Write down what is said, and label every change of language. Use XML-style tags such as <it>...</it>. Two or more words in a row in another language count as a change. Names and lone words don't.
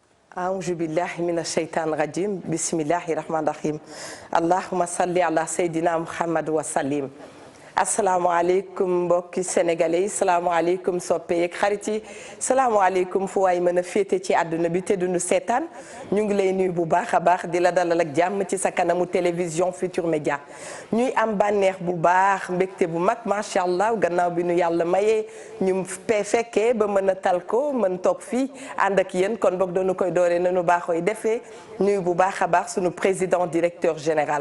<ar>أعوذ بالله من الشيطان الرجيم بسم الله الرحمن الرحيم اللهم صل على سيدنا محمد وسلم</ar> <wo>asalaamaaleykum mbokki sénégalais yi salaamaaleykum soppe yeeg xarit yi salaamaaleykum fu waay mën a féete ci àdduna bi te duñu seetaan ñu ngi lay nuyu bu baax a baax di la dalal ak jàmm ci sa kanamu télévision Futur Média ñuy am bànneex bu baax mbégte bu mag</wo> <ar>ما شاء الله</ar> <wo>gannaaw bi nu yàlla mayee ñu fekkee ba mën a tal ko mën toog fii ànd ak yéen kon boog dañu koy dooree nanu baaxooy defee nuyu bu baax a baax sunu</wo> <fr>président directeur général.</fr>